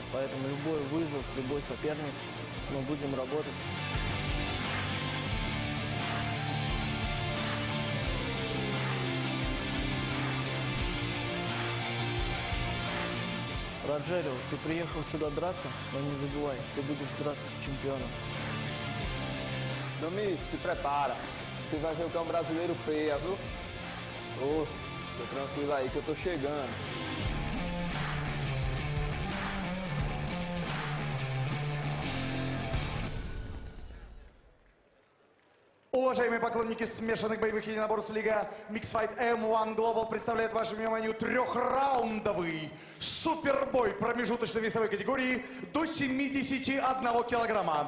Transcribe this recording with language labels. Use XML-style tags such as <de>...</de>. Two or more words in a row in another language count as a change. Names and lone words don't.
<ru>Поэтому любой вызов, любой соперник, мы будем работать. Rogerio, ты приехал сюда драться, но не забывай, ты будешь драться с чемпионом.</ru> <pt>Damir, se prepara. Você vai ver o que é um brasileiro feia, viu? Oxe, tô tranquilo aí que eu tô chegando.</pt> <ru>Уважаемые поклонники смешанных боевых единоборств, Лига Миксфайт M-1 Global представляет вашему вниманию 3-раундовый супербой промежуточной весовой категории до 71 килограмма.</ru>